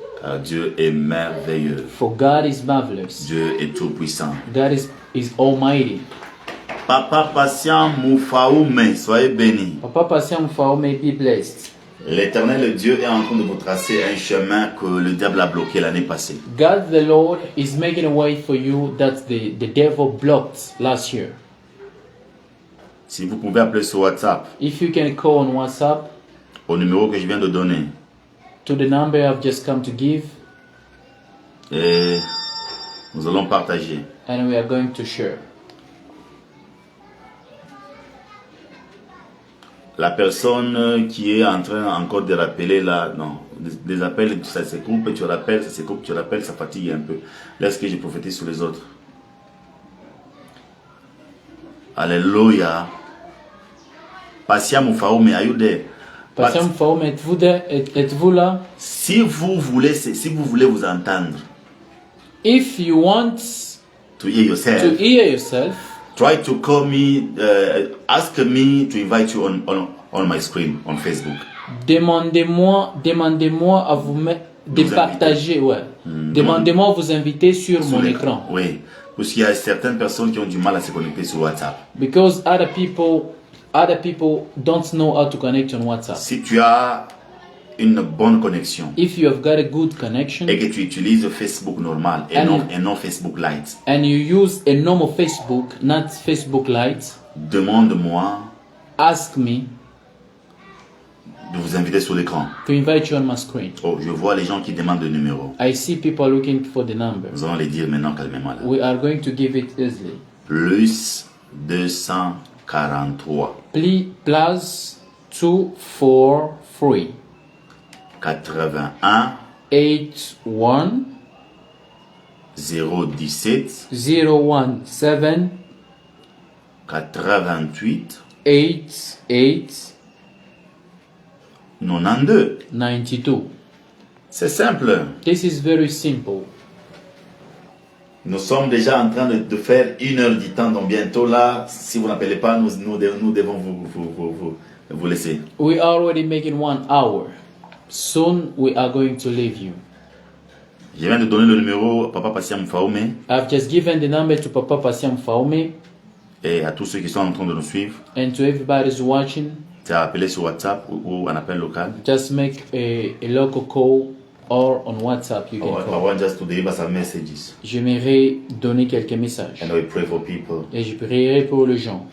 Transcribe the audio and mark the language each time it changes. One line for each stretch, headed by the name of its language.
French: Car Dieu est merveilleux.
English: For God is marvelous.
French: Dieu est tout puissant.
English: God is almighty.
French: Papa Patient Moufaoumé, soyez béni.
English: Papa Patient Moufaoumé, be blessed.
French: L'Éternel Dieu est en train de vous tracer un chemin que le diable a bloqué l'année passée.
English: God the Lord is making a way for you that the devil blocked last year.
French: Si vous pouvez appeler sur WhatsApp,
English: If you can call on WhatsApp
French: au numéro que je viens de donner,
English: to the number I've just come to give,
French: et nous allons partager.
English: and we are going to share.
French: La personne qui est en train encore de rappeler là, non, des appels, ça se coupe, tu rappelles, ça se coupe, tu rappelles, ça fatigue un peu. Laisse que je prophétise sur les autres. Alléluia.
English: Patient Moufaoumé, are you there?
French: Patient Moufaoumé, êtes-vous là? Si vous voulez vous entendre,
English: If you want to hear yourself, try to call me, ask me to invite you on my screen, on Facebook.
French: Demandez-moi à vous de partager, ouais. Demandez-moi à vous inviter sur mon écran. Oui, parce qu'il y a certaines personnes qui ont du mal à se connecter sur WhatsApp.
English: Because other people don't know how to connect on WhatsApp.
French: Si tu as une bonne connexion,
English: if you have got a good connection,
French: et que tu utilises Facebook normal et non Facebook Lite,
English: and you use a normal Facebook, not Facebook Lite,
French: demande-moi,
English: ask me
French: de vous inviter sur l'écran.
English: To invite you on my screen.
French: Oh, je vois les gens qui demandent le numéro.
English: I see people looking for the number.
French: Nous allons les dire maintenant calmement là.
English: We are going to give it easily.
French: Plus 243.
English: Plus 243. 81 81 017 017 88 88 92. 92.
French: C'est simple.
English: This is very simple.
French: Nous sommes déjà en train de faire 1 heure du temps, donc bientôt là, si vous n'appelez pas, nous devons vous laisser.
English: We are already making 1 hour. Soon we are going to leave you.
French: Je viens de donner le numéro à Papa Patient Moufaoumé.
English: I've just given the number to Papa Patient Moufaoumé.
French: Et à tous ceux qui sont en train de nous suivre,
English: And to everybody who's watching,
French: tu as appelé sur WhatsApp ou un appel local.
English: just make a local call or on WhatsApp you can I call. want just to deliver some messages.
French: J'aimerais donner quelques messages.
English: And we pray for people
French: Et je prierai pour les gens.